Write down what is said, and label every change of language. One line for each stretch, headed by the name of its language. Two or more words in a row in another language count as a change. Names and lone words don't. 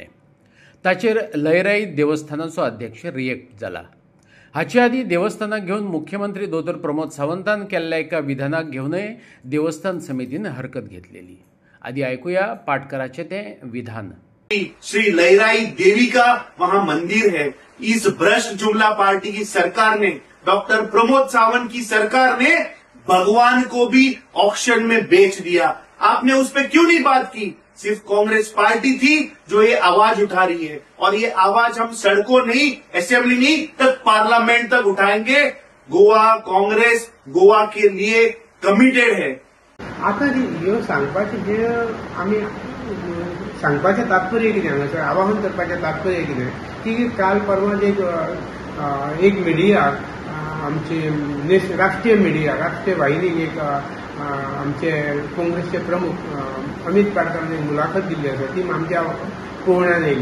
Konkani: ताचेर लयराई देवस्थानाचो अध्यक्ष रिएक्ट जाला. हाचे आदीं देवस्थानाक घेवन मुख्यमंत्री दोतोर प्रमोद सावंतान केल्ल्या एका विधानाक घेवनय देवस्थान समितीन हरकत घेतलेली. आदि आयकुया पाटकराचे तें विधान.
Hindi: श्री लयराई देवी का वहां मंदिर है. इस भ्रष्ट जुमला पार्टी की सरकार ने, डॉक्टर प्रमोद सावंत की सरकार ने भगवान को भी ऑक्शन में बेच दिया. आपने उस पर क्यों नहीं बात की? सिर्फ कांग्रेस पार्टी थी जो ये आवाज उठा रही है, और ये आवाज हम सड़कों नहीं, असेंबली नहीं तक पार्लियामेंट तक उठाएंगे. गोवा कांग्रेस गोवा के लिए कमिटेड है.
Konkani: आता ह्यो सांगपाचें जे आमी सांगपाचें तात्पर्य कितें हांगासर आवाहन करपाचें तात्पर्य कितें की काल परवा एक मिडिया आमची राष्ट्रीय मिडिया राष्ट्रीय वाहिनीक एक आमचे काँग्रेसचे प्रमुख अमित पाटकरान एक मुलाखत दिल्ली आसा, ती आमच्या पळोवण्यान येयली.